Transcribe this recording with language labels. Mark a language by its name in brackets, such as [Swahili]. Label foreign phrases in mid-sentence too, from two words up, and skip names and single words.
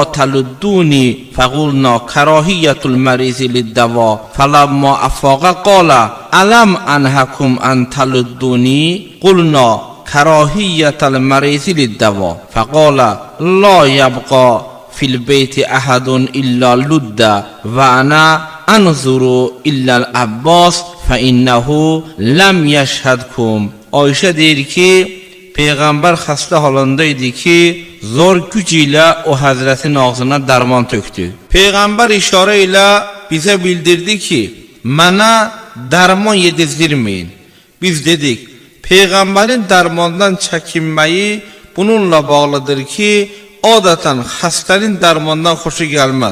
[Arabic] تلدوني فقلنا كراهية المريض للدواء فلما أفاق قال ألم أنهكم أن تلدوني قلنا كراهية المريض للدواء فقال لا يبقى في البيت أحد إلا لد وأنا أنظر إلا العباس فإنه لم يشهدكم. [Azerbaijani] Ayşə deyir ki, Peyğəmbər xəstə halında idi ki, zor güc ilə o Həzrətin ağzına dərman tökdü. Peyğəmbər işarə ilə bizə bildirdi ki, mənə dərman yedizdirməyin. Biz dedik, Peyğəmbərin dərmandan çəkinməyi bununla bağlıdır ki, adətən xəstənin dərmandan xoşu gəlməz.